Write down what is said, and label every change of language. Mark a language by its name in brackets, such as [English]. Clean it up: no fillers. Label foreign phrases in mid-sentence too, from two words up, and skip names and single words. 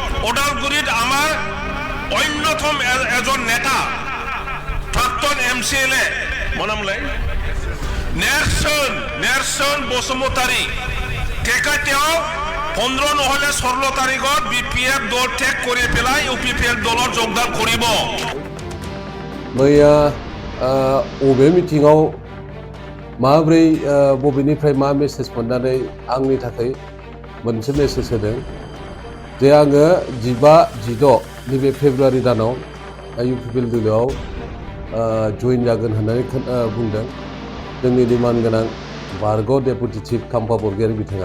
[Assamese] ওদালগুৰিত আমাৰ অন্যতম এজন নেতা প্ৰাক্তন MCLA মনামলাই নেৰচন বসুমতাৰী তেওঁ 15 নহলে 16 তাৰিখত BPF দল ত্যাগ কৰি পেলাই UPPL দলত যোগদান কৰিব। [Bodo] मैया अबे मिटिङाव माब्रै बबेनिफ्राय मा मेसेज मोननानै आंनि थाखाय मोनसे मेसेज होदों जे आङो 15-16 नैबे फेब्रुवारि दानाव UPPL दलआव जइन जागोन होननानै बुंदों जोंनि डिमान्ड गोनां बारग' [English] deputy chief [Bodo] खाम्फा बरगयारी बिथाङा।